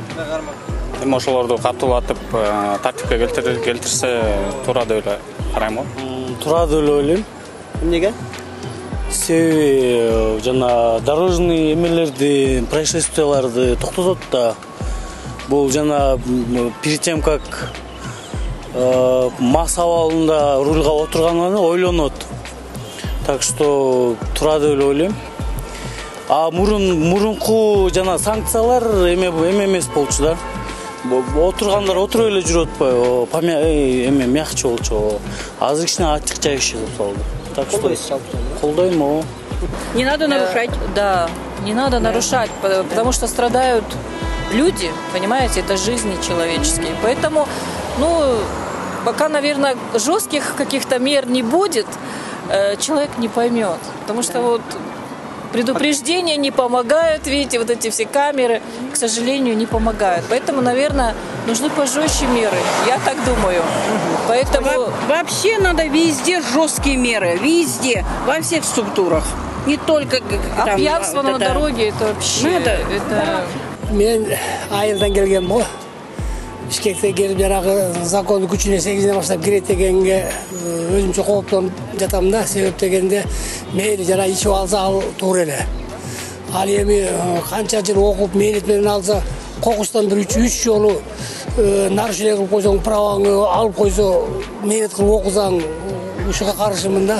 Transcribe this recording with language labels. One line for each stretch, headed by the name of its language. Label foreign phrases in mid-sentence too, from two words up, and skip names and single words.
Kyrgyz: Эми ошолорду катуулатып, тартипке келтирсе туура деп эле карайм го. Туура деп эле ойлойм. Эмнеге? Себеби жана дорожный эмелерди, происшествияларды токтотот да. Бул жана
Russian: перед тем как
Kyrgyz: мас абалында рульга отургандан ойлонот.
Russian: Так что
Kyrgyz: туура деп эле ойлойм. А мурунку жана санкциялар эме эмес болчу да. Отургандар отуруп эле жүрүп атпайбы, эме мягче болчу. Азыр кичине ачык жайышы болду.
Russian: Так что
Kyrgyz: колдойм.
Russian: Не надо нарушать. Да, не надо нарушать, потому что страдают люди, понимаете, это жизни человеческие. Поэтому, пока, наверное, жестких каких-то мер не будет, человек не поймет. Потому что предупреждения не помогают, видите, вот эти все камеры, к сожалению, не помогают. Поэтому, наверное, нужны пожестче меры. Я так думаю. Поэтому вообще надо везде жесткие меры, везде, во всех структурах. Не только там, пьянство на дороге, это вообще... Это...
Kyrgyz: Мен айылдан келген бо. Бишкекте келип жанагы закон күчүнө 8-ден баштап кирет дегенге өзүмчө кооптонуп жатам да. Себеп дегенде мейли жана ичип алса ал туура эле. Ал эми канча жыл окуп мээнет менен алса, кокустан бир 3 жолу нарушение кылып койсоң, праваңы алып койсо, мээнет кылып окусаң, ушуга каршымын да.